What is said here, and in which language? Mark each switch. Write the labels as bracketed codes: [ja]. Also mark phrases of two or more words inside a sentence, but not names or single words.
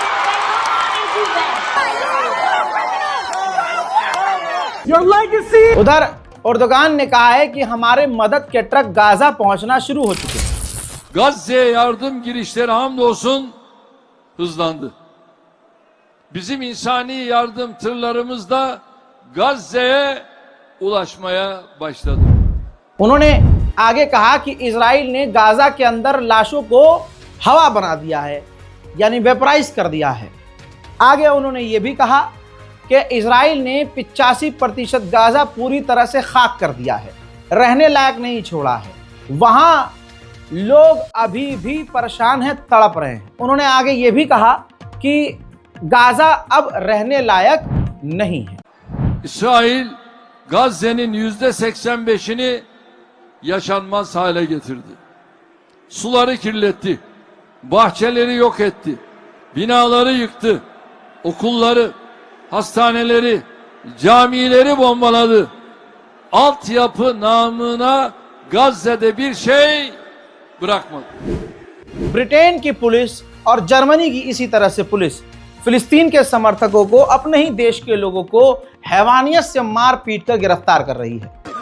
[en] Then go on and do that. Your legacy. [hi] उधर एर्दोगान ने कहा है कि हमारे मदद के ट्रक गाजा पहुंचना शुरू हो चुके हैं। [tr] Gazze'ye yardım girişleri hamdolsun hızlandı. Bizim insani yardım tırlarımız da Gazze'ye उलाशमाया başladı. [hi] उन्होंने आगे कहा कि इजराइल ने गाजा के अंदर लाशों को हवा बना दिया है, यानी वेपराइज कर दिया है। आगे उन्होंने ये भी कहा कि इजराइल ने 85% गाजा पूरी तरह से खाक कर दिया है, रहने लायक नहीं छोड़ा है। वहाँ लोग अभी भी परेशान हैं, तड़प रहे हैं। उन्होंने आगे ये भी कहा कि गाजा अब रहने लायक नहीं है। [tr] İsrail Gazze'nin %85'ini yaşanmaz hale getirdi. Suları kirletti, bahçeleri yok etti, binaları yıktı, okulları, hastaneleri, camileri bombaladı. Altyapı namına Gazze'de bir şey bırakmadı. [hi] ब्रिटेन की पुलिस और जर्मनी की इसी तरह से पुलिस फिलिस्तीन के समर्थकों को अपने ही देश के लोगों को हैवानियत से मार पीट कर गिरफ्तार कर रही है।